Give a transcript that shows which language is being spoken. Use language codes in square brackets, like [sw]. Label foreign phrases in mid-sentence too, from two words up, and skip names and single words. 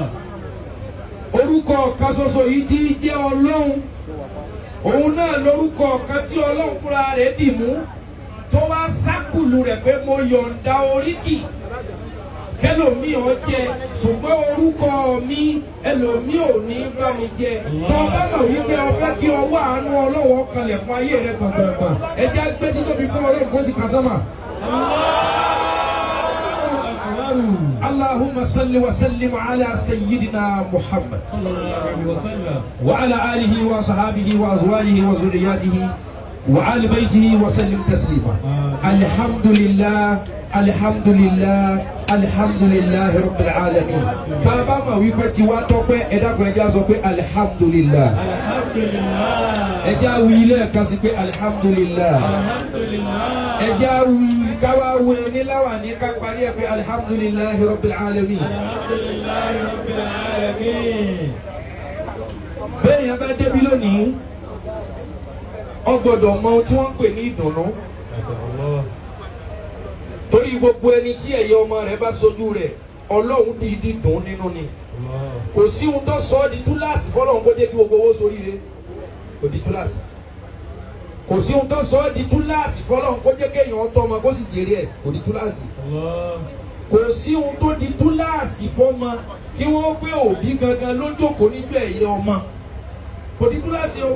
[yo] orúkọ kan ṣoṣo yìí tí jẹ́ ọlọ́run òun náà lórúkọ kan tí ọlọ́run fúnra rẹ̀ dì mú tó wá sákùlù rẹ̀ pé mo yọ̀ǹda oríkì kẹlòmí ọ jẹ ṣùgbọ́n orúkọ mi ẹlòmí ò ní bá mi jẹ tó bá mọ̀ wípé o fẹ́ kí ọwọ́ àánú ọlọ́wọ́ kanlẹ̀ fún ayé rẹ gbọ̀ngbọ̀ngbọ̀n ẹjẹ́ gbé títóbi fún ọlọ́run kó sì kà sánmà. [ar] اللهم صل وسلم على سيدنا محمد وعلى آله وصحابه وأزواجه وذريته وآل بيته وسلم تسليما. الحمد لله الحمد لله الحمد لله رب العالمين. [yo] tábà mọ̀ wípé tiwa tọ́pẹ́ ẹ̀dá kan ẹja sọ pé alhamdulillah. alhamdulillah. ẹja wí lẹ́ẹ̀kan sí pé alhamdulillah. alhamdulillah. ẹja wí káwá wé níláwà ní ká parí ẹ̀ pé [ar] الحمد لله رب العالمين. الحمد لله رب العالمين. [yo] bẹ́ẹ̀ yẹn bá débi lónìí ó gbọ́dọ̀ mọ ohun tí wọ́n ń pè ní ìdùnnú torí gbogbo ẹni tí ẹ̀yẹ ọmọ rẹ̀ bá sojú rẹ̀ ọlọ́run dìídì dùn nínú ni kò sí ohun tó sọ ọ́ di túláàsì fọlọ́run kó jẹ́ kí gbogbo owó soríire kò di túláàsì kò sí ohun tó sọ ọ́ di túláàsì fọlọ́run kó jẹ́ kéèyàn tọ́ ọmọ kó sì jèrè ẹ̀ kò di túláàsì kò sí ohun tó di túláàsì fọmọ kí wọ́n gbé òbí gangan lójókòó níjọ́ ẹ̀yẹ ọmọ kò di túláàsì o.